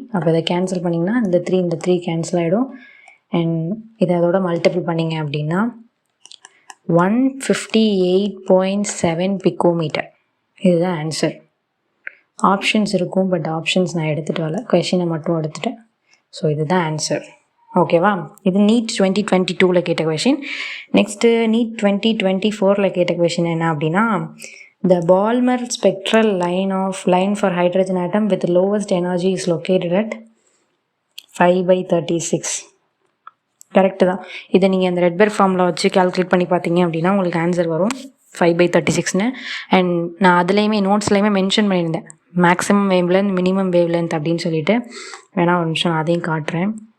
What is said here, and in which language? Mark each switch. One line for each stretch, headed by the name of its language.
Tamil: அப்போ இதை கேன்சல் பண்ணிங்கன்னா இந்த 3 கேன்சல் ஆகிடும். அண்ட் இதை அதோட மல்டிபிள் பண்ணிங்க அப்படின்னா 158.7 பிகோமீட்டர். இதுதான் ஆன்சர். ஆப்ஷன்ஸ் இருக்கும், பட் ஆப்ஷன்ஸ் நான் எடுத்துகிட்டு வரல, கொஷினை மட்டும் எடுத்துட்டேன். ஸோ இதுதான் ஆன்சர். ஓகேவா? இது NEET 2022 கேட்ட கொஷின். நெக்ஸ்ட்டு NEET 2024 கேட்ட கொஷின் என்ன அப்படின்னா,
English: the Balmer spectral line for hydrogen atom with lowest energy is located at 5/36.
Tamil: Correct தான். இதை நீங்கள் அந்த ரெட்பெர்க் ஃபார்முலா வச்சு கால்குலேட் பண்ணி பார்த்தீங்க அப்படின்னா உங்களுக்கு ஆன்சர் வரும் 5/36ன்னு. அண்ட் நான் அதுலேயுமே நோட்ஸ்லேயுமே மென்ஷன் பண்ணியிருந்தேன் maximum wave length, minimum wave length அப்படின்னு சொல்லிட்டு. வேணா ஒரு நிமிஷம் நான் அதையும் காட்டுறேன்.